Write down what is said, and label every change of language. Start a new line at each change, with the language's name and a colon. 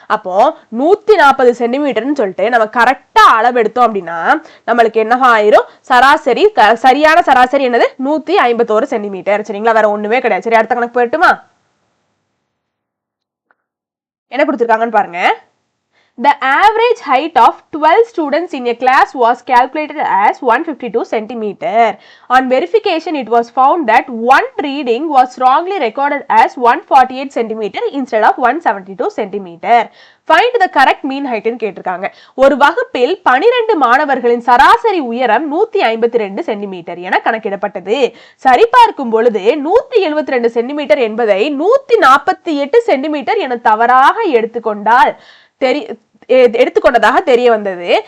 Tamil: அப்போ 140 சென்டிமீட்டர்னு சொல்லிட்டு நம்ம கரெக்டா அளவு எடுத்தோம் அப்படின்னா நம்மளுக்கு என்னவா ஆயிரும்? சராசரி சரியான சராசரி என்னது? 151 சென்டிமீட்டர். சரிங்களா? வேற ஒண்ணுமே கிடையாது. சரி, அடுத்த கணக்கு போயிட்டுமா? என்ன கொடுத்திருக்காங்கன்னு பாருங்க.
English: The average height of 12 students in a class was calculated as 152 centimeter. On verification, it was found that one reading was wrongly recorded as 148 centimeter instead of 172 centimeter. Find the correct mean height
Tamil: ன்னு கேட்டிருக்காங்க. ஒரு வகுப்பில் 12 மாணவர்களின் சராசரி உயரம் 152 centimetre என கணக்கிடப்பட்டது. சரிபார்க்கும் பொழுது 172 சென்டிமீட்டர் என்பதை 148 சென்டிமீட்டர் என தவறாக எடுத்துக்கொண்டால் எடுத்துக்கொண்டதாக தெரிய வந்தது.